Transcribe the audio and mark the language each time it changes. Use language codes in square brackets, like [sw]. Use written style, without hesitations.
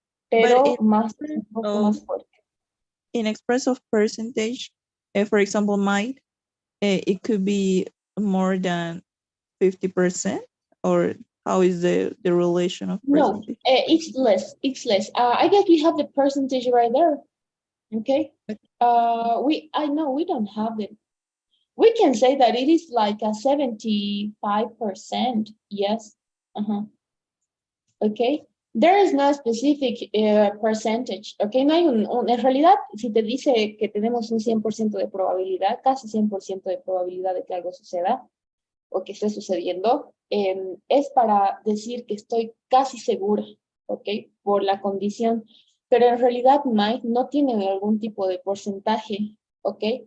[es] Pero más, un poco más fuerte. [en] In express of percentage, for example, might, it could be more than 50%, or how is the relation of percentage? No, it's less. I guess we have the percentage right there. Okay. I know we don't have it. We can say that it is like a 75%. Yes. Okay. There is no specific percentage. Okay. [es] No hay en realidad, si te dice que tenemos un 100% de probabilidad, casi 100% de probabilidad de que algo suceda o que esté sucediendo, es para decir que estoy casi segura, ¿ok? Por la condición pero en realidad might no tiene algún tipo de porcentaje, ¿ok?